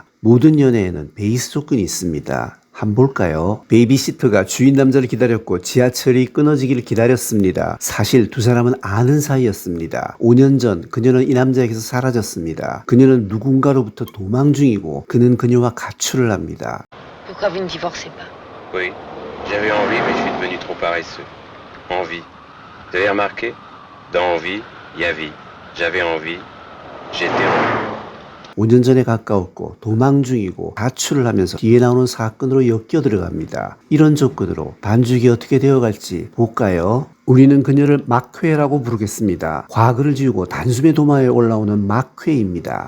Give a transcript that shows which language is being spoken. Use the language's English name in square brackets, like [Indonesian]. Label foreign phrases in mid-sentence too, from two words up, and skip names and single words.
[Korean] 모든 연애에는 베이스 조건이 있습니다. 한번 볼까요? 베이비시터가 주인 남자를 기다렸고 지하철이 끊어지기를 기다렸습니다. 사실 두 사람은 아는 사이였습니다. 5년 전 그녀는 이 남자에게서 사라졌습니다. 그녀는 누군가로부터 도망 중이고 그는 그녀와 가출을 합니다. [French] Pourquoi vous ne divorcez pas? Oui, j'avais envie, mais je suis devenu trop paresseux. Envie. Vous avez remarqué? Dans envie, il y a vie. J'avais envie, j'étais envie. [Korean] 5년 전에 가까웠고 도망 중이고 가출을 하면서 뒤에 나오는 사건으로 엮여 들어갑니다. 이런 조건으로 반죽이 어떻게 되어갈지 볼까요? 우리는 그녀를 막회라고 부르겠습니다. 과거를 지우고 단숨에 도마에 올라오는 막회입니다.